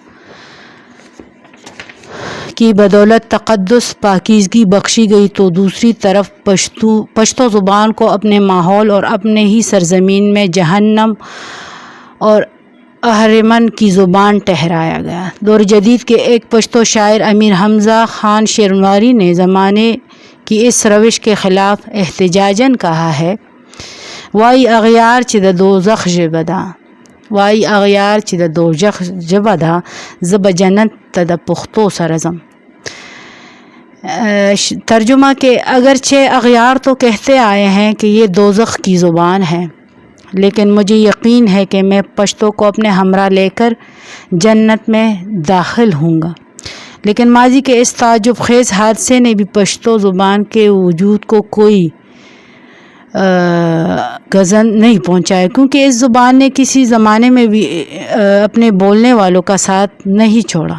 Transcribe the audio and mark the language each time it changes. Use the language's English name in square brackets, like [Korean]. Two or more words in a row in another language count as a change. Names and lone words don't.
[Urdu] کی بدولت تقدس پاکیزگی بخشی گئی، تو دوسری طرف پشتو زبان کو اپنے ماحول اور اپنے ہی سرزمین میں جہنم اور اہرمن کی زبان ٹھہرایا گیا۔ دور جدید کے ایک پشتو شاعر امیر حمزہ خان شینواری نے زمانے کی اس روش کے خلاف احتجاجاً کہا ہے: [Pashto] وائی اغیار چی دا دوزخ جبدا، وائی اغیار چی دا دوزخ جبدا، زب جنت تا دا پختو سرزم۔ [Urdu] ترجمہ کہ اگرچہ اغیار تو کہتے آئے ہیں کہ یہ دوزخ کی زبان ہے، لیکن مجھے یقین ہے کہ میں پشتو کو اپنے ہمراہ لے کر جنت میں داخل ہوں گا۔ لیکن ماضی کے اس تعجب خیز حادثے نے بھی پشتو زبان کے وجود کو کوئی گزن نہیں پہنچایا، کیونکہ اس زبان نے کسی زمانے میں بھی اپنے بولنے والوں کا ساتھ نہیں چھوڑا۔